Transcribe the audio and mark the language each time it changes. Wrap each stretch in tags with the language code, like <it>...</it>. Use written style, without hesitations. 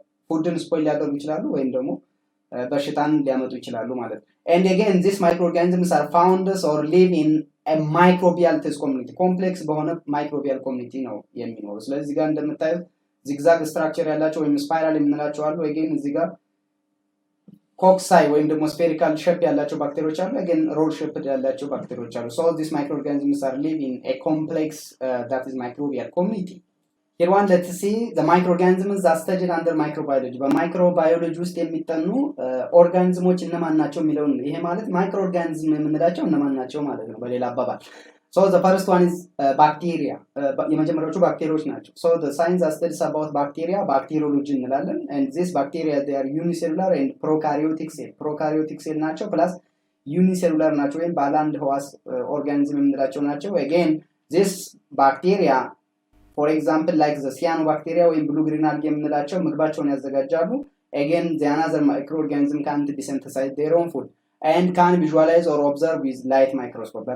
<am>ፉድን ስፖይል ሊያደርጉ ይችላሉ ወይም ደግሞ በሽታን ሊያመጡ ይችላሉ ማለት ነው።</am> <en>and again these microorganisms are found or live in a microbial test community</en> <am>ኮምፕሌክስ በሆነ ማይክሮቢያል ኮሚኒቲ ነው የሚኖሩ። ስለዚህ ጋር እንደምታዩት ዚግዛግ ስትራክቸር ያላቸው ወይም ስፓይራል የምንላቸው አሉ። again እዚህ ጋር ኮክሳይ ወይም ደግሞ ስፌሪካል ሼፕ ያላቸው ባክቴሪያዎች አሉ። again ሮል ሼፕ ያላቸው ባክቴሪያዎች አሉ።</am> <en>so these microorganisms are live in a complex that is microbial community. Here one let's see the microorganisms that studied under microbiology.</en> <am>በማይክሮባዮሎጂ ውስጥ የሚጠኑ ኦርጋኒዝሞች እነማን ናቸው የሚለውን ይሄ ማለት ማይክሮኦርጋኒዝም የምንላቸው እነማን ናቸው ማለት ነው በሌላ አባባል።</am> <en>so the first one is bacteria.</en> <am>የመጀመሪያዎቹ ባክቴሪያዎች ናቸው።</am> <en>so the science that studies about bacteria bacteriology</en> <am>እንላለን.</am> <en>and these bacteria they are unicellular and prokaryotic cell ናቸው plus unicellular</en> <am>ናቸው ወይም ባለ አንድ ህዋስ ኦርጋኒዝም የምንላቸው ናቸው።</am> <en>again this bacteria for example like the cyanobacteria ወይም blue green algae</en> <am>የምንላቸው ምግባቸውን ያዘጋጃሉ።</am> <en>again the another microorganism can't synthesize their own food and can visualize or observe with light microscope.</en>